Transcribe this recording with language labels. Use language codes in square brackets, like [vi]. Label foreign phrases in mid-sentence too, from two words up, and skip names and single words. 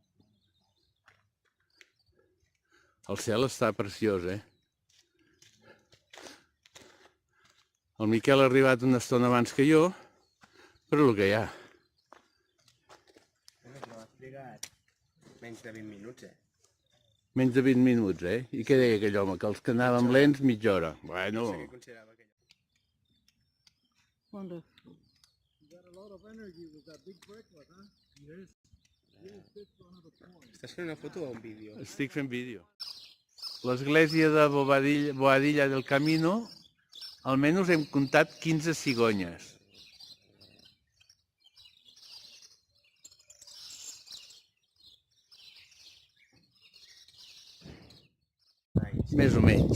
[ca] El cel està preciós, El Miquel ha arribat una estona abans que jo, però el que hi ha. M'ho has trigat menys de 20 minuts, Menys de 20 minuts, I què deia aquell home? Que els que anàvem lents, mitja hora. Bueno... No sé què considerava aquell. [en] Wonderful. You got a lot of energy with that big breakfast, huh? Yes. [ca] Estàs fent una foto o un vídeo? Estic fent vídeo. L'església de Boadilla del Camino, almenys hem comptat 15 cigonyes. Més o menys.